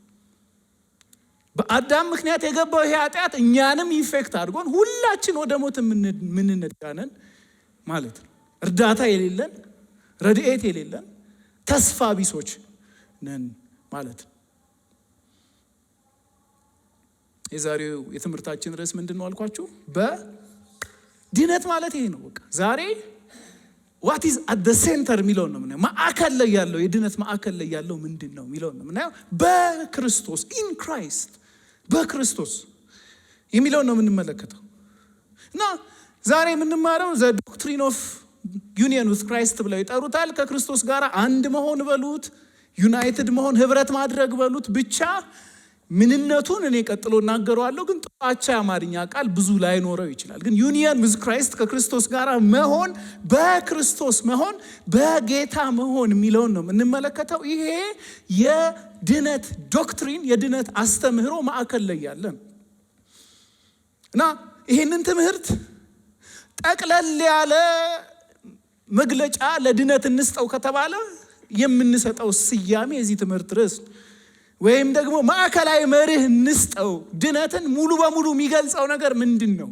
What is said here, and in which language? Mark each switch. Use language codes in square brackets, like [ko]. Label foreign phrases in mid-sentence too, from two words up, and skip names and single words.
[am] በአዳም ምክንያት የገባው ይሄ ኃጢአት እኛንም ኢንፌክት አድርጎን ሁላችን ወደ ሞት የምንነዳነን ማለት ነው። እርዳታ የሌለን፣ ረድኤት የሌለን ተስፋ ቢሶች ነን ማለት ነው። የዛሬው የትምህርታችን ርዕስ ምንድነው አልኳችሁ? በድነት ማለት ይሄ ነው። በቃ ዛሬ [en] what is at the center [am] የሚለው ነው ምናምን ማዕከል ላይ ያለው የድነት ማዕከል ላይ ያለው ምንድነው የሚለው ነው ምናምን በክርስቶስ [en] in Christ [am] በክርስቶስ የሚለው ነው የምንመለከተው። እና ዛሬ የምንማረው [en] the doctrine of union with Christ [am] ብለው ይጠሩታል። ከክርስቶስ ጋር አንድ መሆን በሉት፣ ዩናይትድ መሆን፣ ህብረት ማድረግ በሉት። ብቻ ምንነቱን እኔ ቀጥሎ እናገረዋለሁ፣ ግን ጥፋቻ አማርኛ ቃል ብዙ ላይኖረው ይችላል። ግን [en] union with Christ [am] ከክርስቶስ ጋር መሆን፣ በክርስቶስ መሆን፣ በጌታ መሆን የሚለውን ነው የምንመለከተው። ይሄ የድነት ዶክትሪን የድነት አስተምህሮ ማዕከል ላይ ያለን እና ይሄንን ትምህርት ጠቅለል ያለ መግለጫ ለድነት እንስጠው ከተባለ የምንሰጠው ስያሜ የዚህ ትምህርት ርዕስ ወይም ደግሞ ማዕከላዊ መርህ እንስጠው። ድነትን ሙሉ በሙሉ የሚገልጸው ነገር ምንድን ነው?